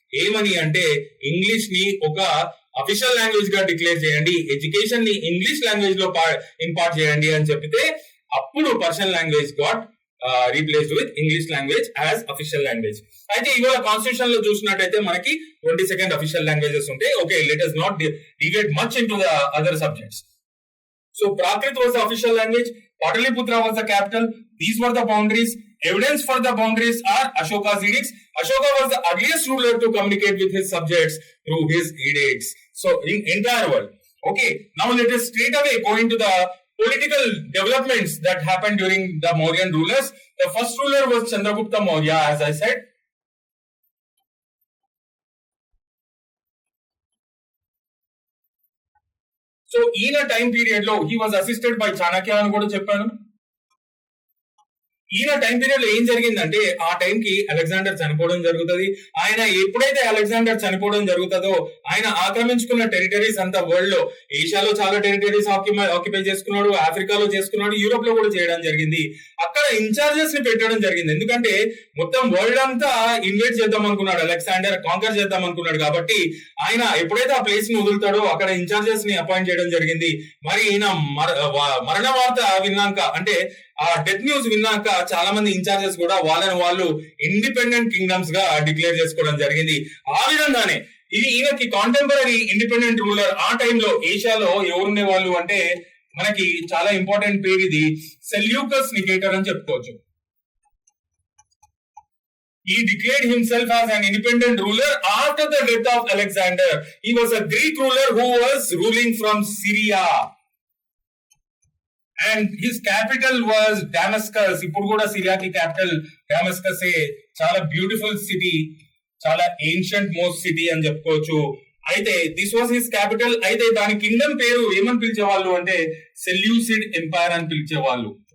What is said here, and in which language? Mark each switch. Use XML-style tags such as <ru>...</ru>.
<te>ఏమని అంటే ఇంగ్లీష్ ని ఒక అఫీషియల్ లాంగ్వేజ్ గా డిక్లేర్ చేయండి, ఎడ్యుకేషన్ ని ఇంగ్లీష్ లాంగ్వేజ్ లో ఇంపార్ట్ చేయండి అని చెప్పితే అప్పుడు Persian language</te> <en>Got replaced with English language as official language.</en> <te>అయితే ఇవాళ కాన్స్టిట్యూషన్ లో చూసినట్టయితే మనకి 22 అఫీషియల్ లాంగ్వేజెస్ ఉంటాయి.</te> <en>Okay, let us not deviate much into the other subjects. So Prakrit was the official language, Pataliputra was the capital, these were the boundaries. Evidence for the boundaries are Ashoka's edicts. Ashoka was the earliest ruler to communicate with his subjects through his edicts. So in entire world. Okay, now let us straight away go into the political developments that happened during the Mauryan rulers. The first ruler was Chandragupta Maurya, as I said. So in a time period lo he was assisted by Chanakya</en> <te>అని కూడా చెప్పాను. ఈయన time period లో ఏం జరిగిందంటే ఆ టైంకి Alexander చనిపోవడం జరుగుతుంది. ఆయన ఎప్పుడైతే అలెగ్జాండర్ చనిపోవడం జరుగుతుందో ఆయన ఆక్రమించుకున్న టెరిటరీస్ అంతా వరల్డ్ లో, ఏషియాలో చాలా టెరిటరీస్ ఆక్యుపై చేసుకున్నాడు, ఆఫ్రికాలో చేసుకున్నాడు, యూరోప్ లో కూడా చేయడం జరిగింది. అక్కడ ఇన్ఛార్జెస్ ని పెట్టడం జరిగింది. ఎందుకంటే మొత్తం వరల్డ్ అంతా ఇన్వైట్ చేద్దాం అనుకున్నాడు అలెగ్జాండర్, కాంకర్ చేద్దాం అనుకున్నాడు. కాబట్టి ఆయన ఎప్పుడైతే ఆ ప్లేస్ ని వదులుతాడో అక్కడ ఇన్ఛార్జెస్ ని అపాయింట్ చేయడం జరిగింది. మరి ఈయన మరణ వార్త విన్నాక, అంటే ఆ డెత్ న్యూస్ విన్నాక చాలా మంది ఇన్ఛార్జెస్ కూడా వాళ్ళని వాళ్ళు ఇండిపెండెంట్ కింగ్డమ్స్ గా డిక్లేర్ చేసుకోవడం జరిగింది. ఆ విధంగానే ఈయనకి కాంటెంపరీ ఇండిపెండెంట్ రూలర్ ఆ టైంలో ఏషియాలో ఎవరుండే వాళ్ళు అంటే మనకి చాలా ఇంపార్టెంట్ పేరు ఇది, సెల్యూకస్ నికేటర్ అని చెప్పుకోవచ్చు.</te> <en>He declared himself as an independent ruler after the death of Alexander. He was a Greek ruler who was ruling from Syria. And his capital was Damascus.</en> <te>ఇప్పుడు కూడా సిరియాకి క్యాపిటల్ డమాస్కస్. చాలా beautiful city, చాలా ancient most city అని చెప్పుకోవచ్చు. అయితే</te> <en>This was his capital.</en> <te>అయితే దాని Kingdom పేరు ఏమని పిలిచేవాళ్ళు అంటే సెల్యూసిడ్ ఎంపైర్ అని పిలిచేవాళ్ళు.</te>